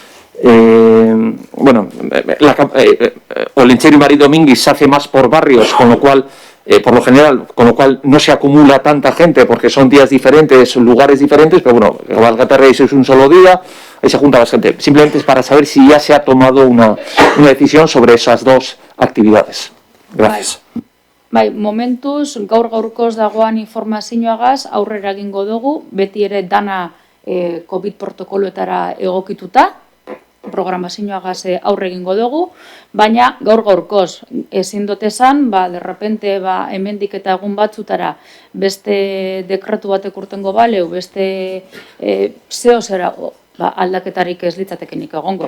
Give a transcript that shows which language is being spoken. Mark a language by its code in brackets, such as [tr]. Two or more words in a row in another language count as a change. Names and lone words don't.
[es] Olenchero y Maridomingui se hace más por barrios, con lo cual, por lo general, no se acumula tanta gente porque son días diferentes, lugares diferentes, pero bueno, cabalgata Reyes es un solo día. Ahí se junta la gente. Simplemente es para saber si ya se ha tomado una decisión sobre esas dos actividades. Gracias. [eu] Bai, momentuz, gaur-gaurkoz dagoan informazioagaz aurrera egingo dugu, beti ere dana COVID protokoloetara egokituta, programazioagaz aurre egingo dugu, baina gaur-gaurkoz ezin dut esan, derrepente hemendik eta egun batzutara beste dekretu batek urtengo baleu, beste zera aldaketarik ez litzatekenik egongo.